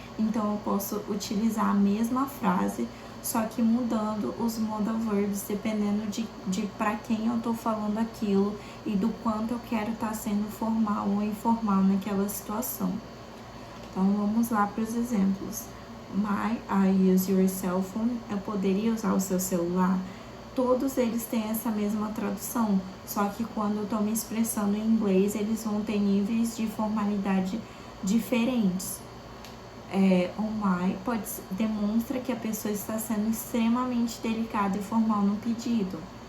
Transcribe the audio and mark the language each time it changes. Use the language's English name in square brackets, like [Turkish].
[Portuguese] Então, eu posso utilizar a mesma frase, só que mudando os modal verbs dependendo de para quem eu tô falando aquilo e do quanto eu quero estar sendo formal ou informal naquela situação. Então, vamos lá para os exemplos. [English] Might I use your cell phone? [Portuguese] Eu poderia usar o seu celular? Todos eles têm essa mesma tradução, só que quando eu tô me expressando em inglês, eles vão ter níveis de formalidade diferentes. O might demonstra que a pessoa está sendo extremamente delicada e formal no pedido.